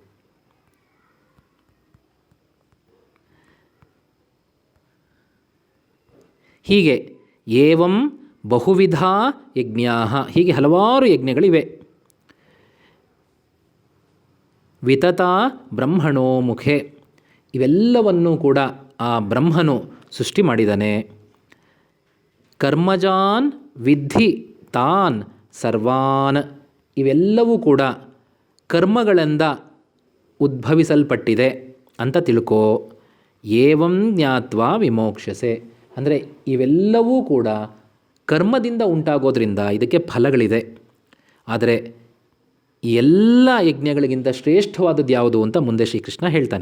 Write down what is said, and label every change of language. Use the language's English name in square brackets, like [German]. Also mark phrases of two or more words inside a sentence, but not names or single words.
[Kannada] ಹೀಗೆ [Sanskrit] ಏವಂ ಬಹುವಿಧ ಯಜ್ಞಾ, [Kannada] ಹೀಗೆ ಹಲವಾರು ಯಜ್ಞಗಳಿವೆ. [Sanskrit] ವಿತತ ಬ್ರಹ್ಮಣೋ ಮುಖೆ, [Kannada] ಇವೆಲ್ಲವನ್ನೂ ಕೂಡ ಆ ಬ್ರಹ್ಮನು ಸೃಷ್ಟಿ ಮಾಡಿದ್ದಾನೆ. [Sanskrit] ಕರ್ಮಜಾನ್ ವಿದ್ಧಿ ತಾನ್ ಸರ್ವಾನ್, [Kannada] ಇವೆಲ್ಲವೂ ಕೂಡ ಕರ್ಮಗಳಿಂದ ಉದ್ಭವಿಸಲ್ಪಟ್ಟಿದೆ ಅಂತ ತಿಳ್ಕೋ. [Sanskrit] ಏವಂ ಜ್ಞಾತ್ವಾ ವಿಮೋಕ್ಷಸೆ, [Kannada] ಅಂದರೆ ಇವೆಲ್ಲವೂ ಕೂಡ ಕರ್ಮದಿಂದ ಉಂಟಾಗೋದ್ರಿಂದ ಇದಕ್ಕೆ ಫಲಗಳಿದೆ. ಆದರೆ ಈ ಎಲ್ಲ ಯಜ್ಞಗಳಿಗಿಂತ ಶ್ರೇಷ್ಠವಾದದ್ದು ಯಾವುದು ಅಂತ ಮುಂದೆ ಶ್ರೀಕೃಷ್ಣ ಹೇಳ್ತಾನೆ.